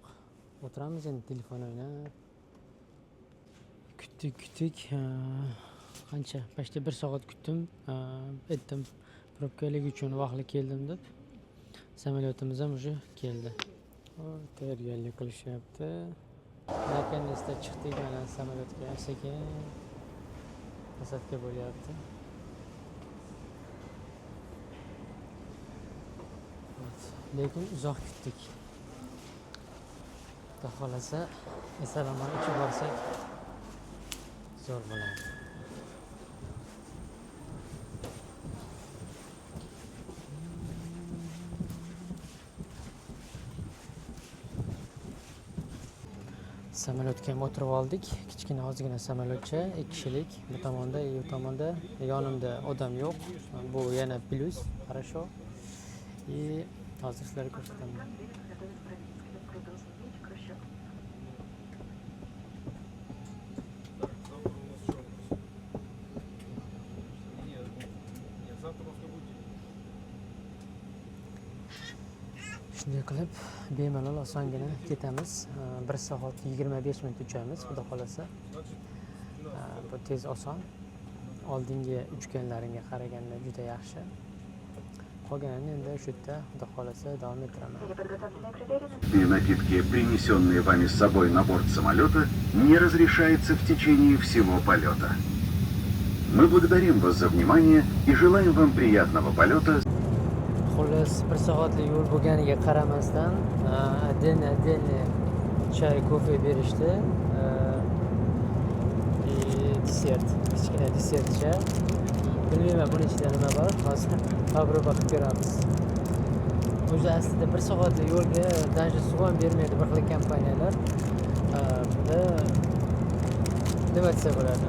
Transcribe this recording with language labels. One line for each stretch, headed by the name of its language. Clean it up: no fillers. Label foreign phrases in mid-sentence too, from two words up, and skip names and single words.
Uzbek: O'tiramiz endi telefon o'ynab. Kutdik. Qancha? Почти 1 soat kutdim. Aytdim, probkalik uchun vaqtli keldim deb. Samolyotimiz ham уже keldi. Tayyorgarlik qilishyapti. Наконец-то chiqdik mana samolyotga. Sekin посадка bo'lyapti. Lekin uzoq kutdik. Xudo xolasa, esalomon ichib borsak zo'r bo'ladi. Samolyotga ham o'tirib oldik. Kichkina ozgina samolyotcha, 2 kishilik. Bu tomonda, bu tomonda yonimda odam yo'q. Bu yana plus,
Russian: хорошо. И
Uzbek: hozir sizlarga ko'rsataman. Shunday qilib, bemalol osongina ketamiz. 1 soat 25 minut uchamiz, xudo xolasa. Bu tez oson. Oldingi uchganlarimga qaraganda juda yaxshi. Qolganini endi shu yerda xudo xolasa davom ettiraman.
Russian: И напитки, принесенные вами с собой на борт самолета, не разрешается в течение всего полета. Мы благодарим вас за внимание и желаем вам приятного полета.
Uzbek: Xullas, 1 soatlik yo'l bo'lganiga qaramasdan,
Russian: отдельно чай, кофе berishdi.
Uzbek: Desert, kichkina desertcha. Bilmayman buni ichida nima bor, hozir tajriba qilib ko'ramiz. O'zi aslida 1 soatlik yo'lga даже suv ham bermaydi bir xil kompaniyalar. Bunda nima desa bo'ladi?